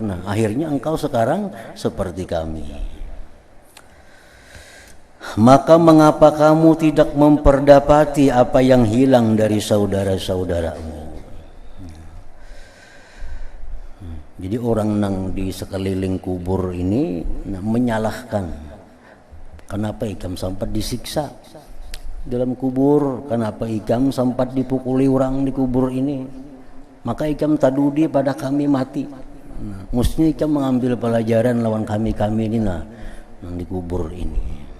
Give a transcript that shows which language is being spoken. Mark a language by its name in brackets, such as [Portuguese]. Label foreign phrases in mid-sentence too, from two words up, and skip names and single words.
[Indonesian] Nah, akhirnya engkau sekarang seperti kami. Maka mengapa kamu tidak memperdapati apa yang hilang dari saudara-saudaramu? [Banjar] Jadi orang nang di sekeliling kubur ini menyalahkan, kenapa ikam sempat disiksa dalam kubur, kenapa ikam sempat dipukuli orang di kubur ini, maka ikam tadudi pada kami mati. Mestinya ikam mengambil pelajaran lawan kami ini nang di kubur ini.